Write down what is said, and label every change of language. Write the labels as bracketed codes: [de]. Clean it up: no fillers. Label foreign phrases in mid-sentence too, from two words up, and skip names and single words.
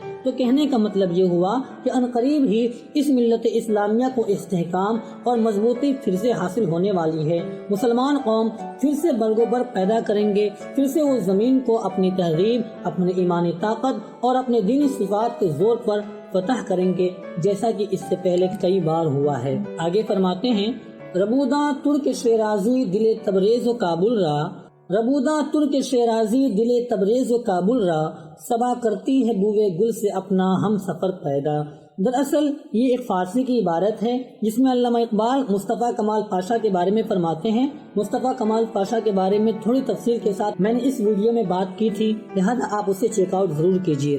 [ur] تو کہنے کا مطلب یہ ہوا کہ عنقریب ہی اس ملت اسلامیہ کو استحکام اور مضبوطی پھر سے حاصل ہونے والی ہے۔ مسلمان قوم پھر سے برگوبر پیدا کریں گے، پھر سے وہ زمین کو اپنی تہذیب، اپنی ایمانی طاقت اور اپنے دینی صفات کے زور پر فتح کریں گے، جیسا کہ اس سے پہلے کئی بار ہوا ہے۔ آگے فرماتے ہیں: [fa] ربوداں ترک شیرازی دل تبریز و کابل را، ربوداں ترک شیرازی دل تبریز و کابل را، [ur] صبا کرتی ہے بوئے گل سے اپنا ہم سفر پیدا۔ دراصل یہ ایک فارسی کی عبارت ہے جس میں علامہ اقبال مصطفیٰ کمال پاشا کے بارے میں فرماتے ہیں۔ مصطفیٰ کمال پاشا کے بارے میں تھوڑی تفصیل کے ساتھ میں نے اس ویڈیو میں بات کی تھی، لہذا آپ اسے [en] check out [ur] ضرور کیجیے۔